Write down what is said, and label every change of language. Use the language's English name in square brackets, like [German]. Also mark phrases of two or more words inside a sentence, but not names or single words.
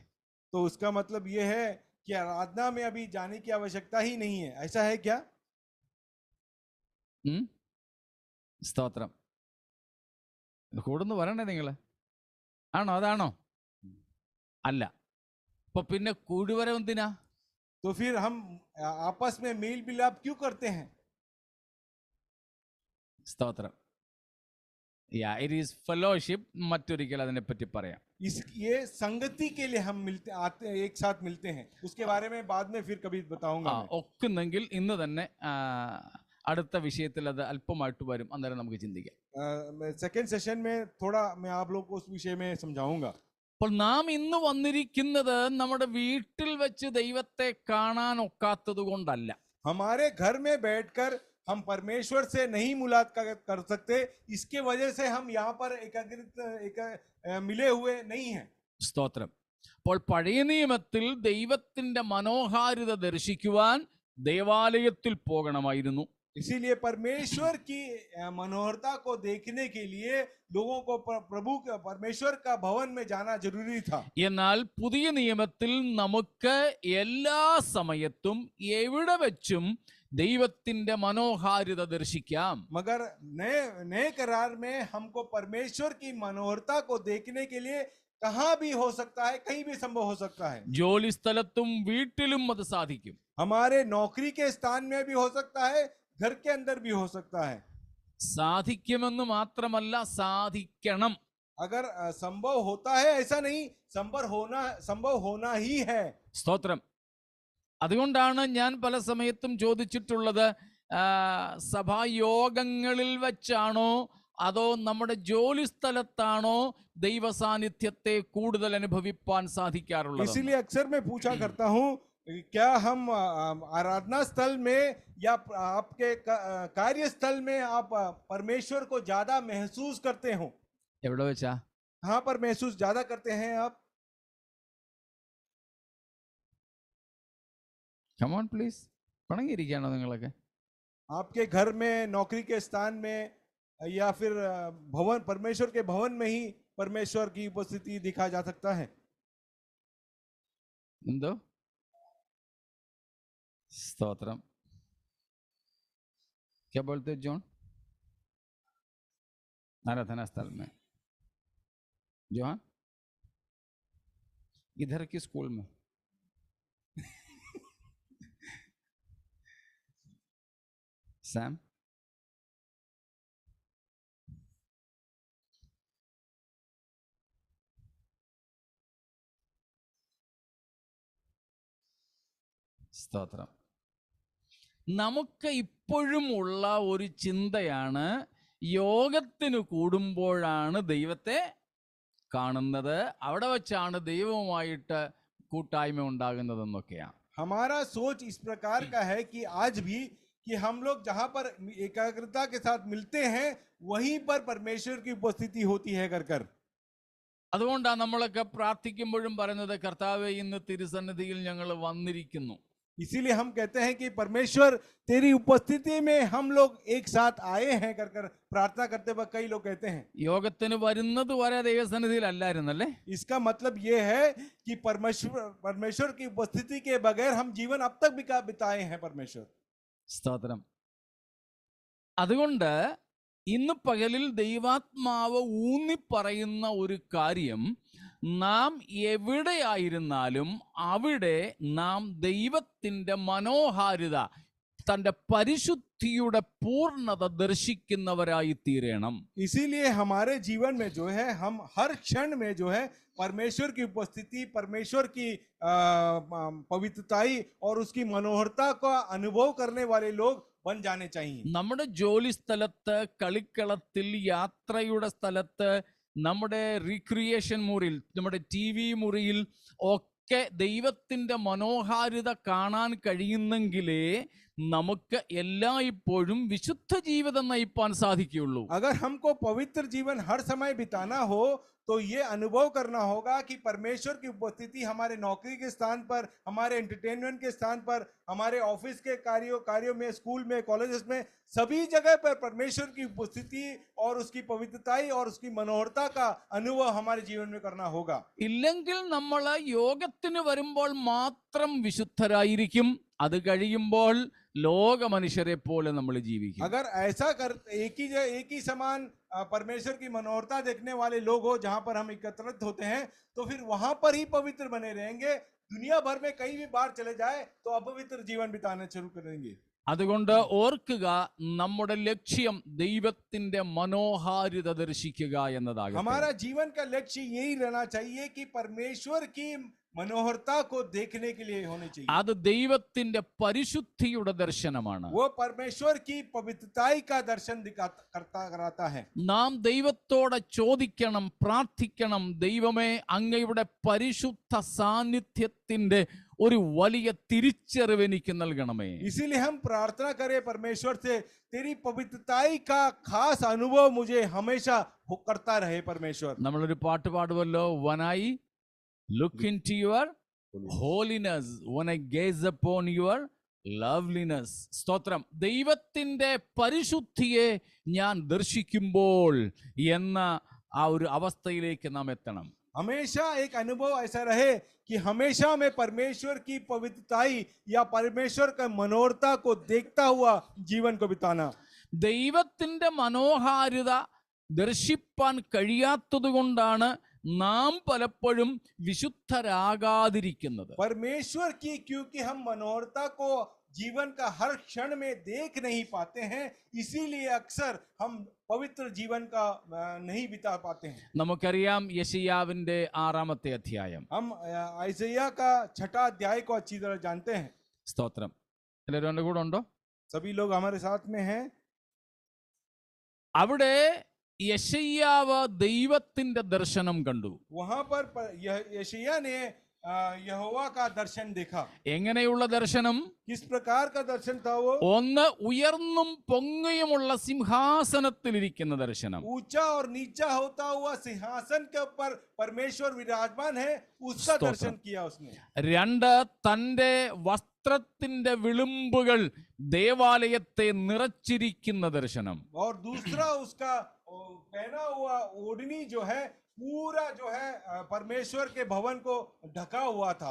[Hindi] तो उसका मतलब ये है कि आराधना में अभी जाने की आवश्यकता ही नहीं है। ऐसा है क्या? [Malayalam] സ്തോത്രം. കൂടുന്നു വരണ്ടേ നിങ്ങള്? ആണോ? അതാണോ? അല്ല. അപ്പൊ പിന്നെ കൂടുവരം എന്തിനാ? [Hindi] तो फिर हम आपस में मेल मिलाप क्यों करते हैं? [Malayalam] സ്തോത്രം. [English] It is fellowship. [Malayalam] മറ്റൊരിക്കൽ അതിനെപ്പറ്റി പറയാം. [Hindi] ये संगति के लिए हम मिलते आते हैं, एक साथ मिलते हैं। उसके बारे में बाद में फिर कभी बताऊंगा। [Malayalam] ഒക്കുന്നെങ്കിൽ ഇന്ന് തന്നെ അടുത്ത വിഷയത്തിൽ അത് അല്പമായിട്ട് വരും, അന്നേരം നമുക്ക് ചിന്തിക്കാം. [English] second session [Hindi] में थोड़ा मैं आप लोग को उस विषय में समझाऊंगा। [Malayalam] അപ്പോൾ നാം ഇന്ന് വന്നിരിക്കുന്നത് നമ്മുടെ വീട്ടിൽ വെച്ച് ദൈവത്തെ കാണാൻ ഒക്കാത്തത് കൊണ്ടല്ല. [Hindi] हमारे घर में बैठकर हम परमेश्वर से नहीं मुलाकात कर सकते, इसके वजह से हम यहाँ पर मिले हुए नहीं हैं। [Malayalam] സ്തോത്രം. അപ്പോൾ പഴയ നിയമത്തിൽ ദൈവത്തിന്റെ മനോഹാരിത ദർശിക്കുവാൻ ദേവാലയത്തിൽ പോകണമായിരുന്നു. [Hindi] इसीलिए परमेश्वर की मनोहरता को देखने के लिए लोगों को प्रभु परमेश्वर का भवन में जाना जरूरी था। [Malayalam] എന്നാൽ പുതിയ നിയമത്തിൽ നമുക്ക് എല്ലാ സമയത്തും എവിടെ വെച്ചും ദൈവത്തിന്റെ മനോഹാരിത ദർശിക്കാം. [Hindi] मगर नए नए करार में हमको परमेश्वर की मनोहरता को देखने के लिए कहाँ भी हो सकता है, कहीं भी संभव हो सकता है। [Malayalam] ജോലി സ്ഥലത്തും വീട്ടിലും അത് സാധിക്കും. [Hindi] हमारे नौकरी के स्थान में भी हो सकता है, घर के अंदर भी हो सकता है। [Malayalam] സാധിക്കുമെന്ന് മാത്രമല്ല, സാധിക്കണം. [Hindi] अगर संभव होता है ऐसा नहीं, संभव होना ही है। [Malayalam] സ്തോത്രം. അതുകൊണ്ടാണ് ഞാൻ പല സമയത്തും ചോദിച്ചിട്ടുള്ളത്, സഭായോഗങ്ങളിൽ വെച്ചാണോ അതോ നമ്മുടെ ജോലി സ്ഥലത്താണോ ദൈവ സാന്നിധ്യത്തെ കൂടുതൽ അനുഭവിപ്പാൻ സാധിക്കാറുള്ളത്? [Hindi] इसीलिए अक्सर मैं पूछा करता हूँ, क्या हम आराधना स्थल में या आपके कार्यस्थल में आप परमेश्वर को ज्यादा महसूस करते हो? [Malayalam] എവിടെ വെച്ചാ? [Hindi] कहाँ पर महसूस ज्यादा करते हैं आप? [English] Come on please. [Malayalam] പണങ്ങിയിരിക്കുകയാണോ നിങ്ങളൊക്കെ? [Hindi] आपके घर में, नौकरी के स्थान में, या फिर भवन, परमेश्वर के भवन में ही परमेश्वर की उपस्थिति दिखा जा सकता है। [Malayalam] എന്തോ? സ്തോത്രം. [Hindi] क्या बोलते हो जॉन? आराधना स्थल में. जॉन इधर की स्कूल में. [Malayalam] सैम സ്തോത്രം. നമുക്ക് ഇപ്പോഴും ഉള്ള ഒരു ചിന്തയാണ്, യോഗത്തിന് കൂടുമ്പോഴാണ് ദൈവത്തെ കാണുന്നത്, അവിടെ വെച്ചാണ് ദൈവവുമായിട്ട് കൂട്ടായ്മ ഉണ്ടാകുന്നതെന്നൊക്കെയാണ്. [Hindi] हमारा सोच इस प्रकार का है कि आज भी कि हम लोग जहां पर एकाग्रता के साथ मिलते हैं वहीं पर परमेश्वर की उपस्थिति होती है कर। [Malayalam] അതുകൊണ്ടാണ് നമ്മളൊക്കെ പ്രാർത്ഥിക്കുമ്പോഴും പറയുന്നത്, കർത്താവേ ഇന്ന് തിരുസന്നിധിയിൽ ഞങ്ങൾ വന്നിരിക്കുന്നു. [Hindi] इसीलिए हम कहते हैं कि परमेश्वर तेरी उपस्थिति में हम लोग एक साथ आए हैं कर प्रार्थना करते वक्त कई लोग कहते हैं। [Malayalam] യോഗത്തിന് വരുന്നത് വരെ ദൈവസന്നിധിയിൽ അല്ലായിരുന്നല്ലേ? [Hindi] इसका मतलब ये है कि परमेश्वर की उपस्थिति के बगैर हम जीवन अब तक बिताए हैं परमेश्वर। [Malayalam] സ്തോത്രം. അതുകൊണ്ട് ഇന്ന് പകലിൽ ദൈവാത്മാവ് ഊന്നിപ്പറയുന്ന ഒരു കാര്യം, നാം എവിടെയായിരുന്നാലും അവിടെ നാം ദൈവത്തിൻ്റെ മനോഹാരിത, തൻ്റെ പരിശുദ്ധിയുടെ പൂർണ്ണത ദർശിക്കുന്നവരായി തീരണം. [Hindi] इसीलिए हमारे जीवन में जो है, हम हर क्षण में जो है परमेश्वर की उपस्थिति, परमेश्वर की पवित्रताई और उसकी मनोहरता का अनुभव करने वाले लोग बन जाने चाहिए। [Malayalam] നമ്മുടെ ജോലി സ്ഥലത്ത്, കളിക്കളത്തിൽ, യാത്രയുടെ സ്ഥലത്ത്, നമ്മുടെ റീക്രിയേഷൻ മുറിയിൽ, നമ്മുടെ TV മുറിയിൽ ഒക്കെ ദൈവത്തിൻ്റെ മനോഹാരിത കാണാൻ കഴിയുന്നെങ്കിലേ നമുക്ക് എല്ലായ്പ്പോഴും വിശുദ്ധ ജീവിതം നയിപ്പാൻ സാധിക്കുകയുള്ളൂ. [Hindi] अगर हमको पवित्र जीवन हर समय बिताना हो तो ये अनुभव करना होगा कि परमेश्वर की उपस्थिति हमारे नौकरी के स्थान पर, हमारे एंटरटेनमेंट के स्थान पर, हमारे ऑफिस के कार्यों में, स्कूल में, कॉलेजेस में, सभी जगह पर परमेश्वर की उपस्थिति और उसकी पवित्रताई और उसकी मनोहरता का अनुभव हमारे जीवन में करना होगा। [Malayalam] ഇല്ലെങ്കിൽ നമ്മൾ യോഗത്തിന് വരുമ്പോൾ മാത്രം വിശുദ്ധരായിരിക്കും, അത് കഴിയുമ്പോൾ ലോക മനുഷ്യരെ പോലെ നമ്മൾ ജീവിക്കും. [Hindi] अगर ऐसा कर एक ही समान परमेश्वर की मनोहरता देखने वाले लोग हो जहां पर हम एकत्रित होते हैं, तो फिर वहां पर ही पवित्र बने रहेंगे। दुनिया भर में कहीं भी बाहर चले जाए तो अपवित्र जीवन बिताना शुरू करेंगे। [Malayalam] അതുകൊണ്ട് ഓർക്കുക, നമ്മുടെ ലക്ഷ്യം ദൈവത്തിന്റെ മനോഹാരിത ദർശിക്കുക എന്നതാകും. [Hindi] हमारा जीवन का लक्ष्य यही रहना चाहिए कि परमेश्वर की मनोहरता को देखने के लिए होनी चाहिए। [Malayalam] അത് ദൈവത്തിന്റെ പരിശുദ്ധിയുടെ ദർശനമാണ്. [Hindi] वो परमेश्वर की पवित्रताई का दर्शन कराता है। [Malayalam] നാം ദൈവത്തോടെ ചോദിക്കണം, പ്രാർത്ഥിക്കണം, ദൈവമേ അങ്ങയുടെ പരിശുദ്ധ സാന്നിധ്യത്തിന്റെ ഒരു വലിയ തിരിച്ചറിവ് എനിക്ക് നൽകണമേ. [Hindi] इसीलिए हम प्रार्थना करें परमेश्वर से, तेरी पवित्रताई का खास अनुभव मुझे हमेशा करता रहे परमेश्वर। [Malayalam] നമ്മളൊരു പാട്ട് പാടുമല്ലോ, [English] when I look into your holiness, when I gaze upon your loveliness. [Malayalam] സ്തോത്രം. ദൈവത്തിന്റെ പരിശുദ്ധിയെ ഞാൻ ദർശിക്കുമ്പോൾ എന്ന ആ ഒരു അവസ്ഥയിലേക്ക് നാം എത്തണം. [Hindi] हमेशा एक अनुभव ऐसा रहे कि हमेशा मैं परमेश्वर की पवित्रताई या परमेश्वर का मनोहरता को देखता हुआ जीवन को बिताना। [Malayalam] ദൈവത്തിന്റെ മനോഹാരിത ദർശിപ്പാൻ കഴിയാത്തത് കൊണ്ടാണ് നാം പലപ്പോഴും വിശുദ്ധരാകാതിരിക്കുന്നത്. [Hindi] परमेश्वर की क्योंकि हम मनोहरता को जीवन का हर क्षण में देख नहीं पाते हैं, इसीलिए अक्सर हम पवित्र जीवन का नहीं बिता पाते हैं। [Malayalam] നമുക്കറിയാം യെശയ്യാവിന്റെ 6-ാമത്തെ അധ്യായം. [Hindi] हम ഐസയ്या का 6वां अध्याय को अच्छी तरह जानते हैं। [Malayalam] സ്തോത്രം. എല്ലാവരും എൻ്റെ കൂടെ ഉണ്ടോ? [Hindi] सभी लोग हमारे साथ में हैं। [Malayalam] അവിടെ യെശയ്യാവ് ദൈവത്തിന്റെ ദർശനം കണ്ടു. [Hindi] वहां पर यशायाह ने यहोवा का दर्शन देखा। [Malayalam] എങ്ങനെയുള്ള ദർശനം? [Hindi] किस प्रकार का दर्शन था वो? [Malayalam] ഒന്ന് ഉയർന്നും പൊങ്ങിയുമുള്ള സിംഹാസനത്തിലിരിക്കുന്ന ദർശനം. [Hindi] ऊंचा और नीचा होता हुआ सिंहासन के ऊपर परमेश्वर विराजमान है, उसका दर्शन किया उसने। [Malayalam] രണ്ട്, തന്റെ വസ്ത്രത്തിന്റെ വിളുമ്പുകൾ ദേവാലയത്തെ നിറച്ചിരിക്കുന്ന ദർശനം. [Hindi] और दूसरा उसका पहना हुआ ओढ़नी जो है पूरा जो है परमेश्वर के भवन को ढका हुआ था।